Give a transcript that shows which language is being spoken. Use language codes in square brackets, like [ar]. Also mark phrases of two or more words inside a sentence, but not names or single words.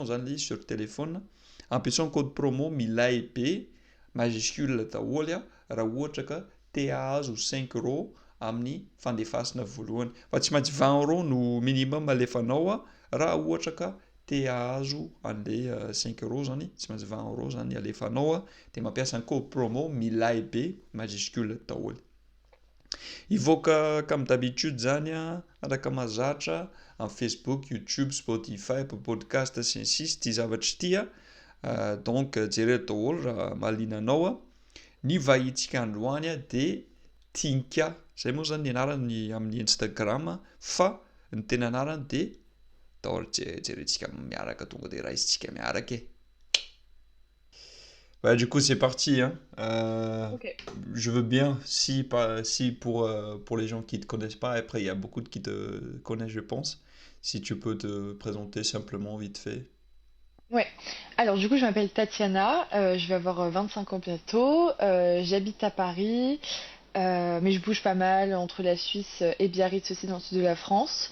[mg] zany le izy [fr] sur téléphone, [mg] ampiasao [fr] code promo [mg] milay be majuscule daholo raha ohatra ka te hahazo 5 € amin'ny fandefasana voalohany, fa tsy maintsy 20 € no minimum alefanao raha ohatra ka te hahazo an'le 5 € zany, tsy maintsy 20 € zany alefanao de mampiasa [fr] code promo [mg] milay be majuscule daholo. Ivoaka [fr] comme d'habitude [mg] zany araka mahazatra amin'ny Facebook, YouTube, Spotify, Apple Podcast sy ny sisa ty zavatry ty donc jereo daholo raha mahaliana anao ny vahintsika androany de Tinka, zay moa zany ny anarany amin'ny Instagram fa ny tena anarany de daholo jerentsika miaraka tonga de raisintsika miaraka e. [fr] Bah, du coup, c'est parti, hein. Ok. Je veux bien, si pour les gens qui ne te connaissent pas, après il y a beaucoup qui te connaissent, je pense, si tu peux te présenter simplement vite fait. Ouais. Alors du coup, je m'appelle Tatiana, je vais avoir 25 ans bientôt, j'habite à Paris, mais je bouge pas mal entre la Suisse et Biarritz aussi dans le sud de la France.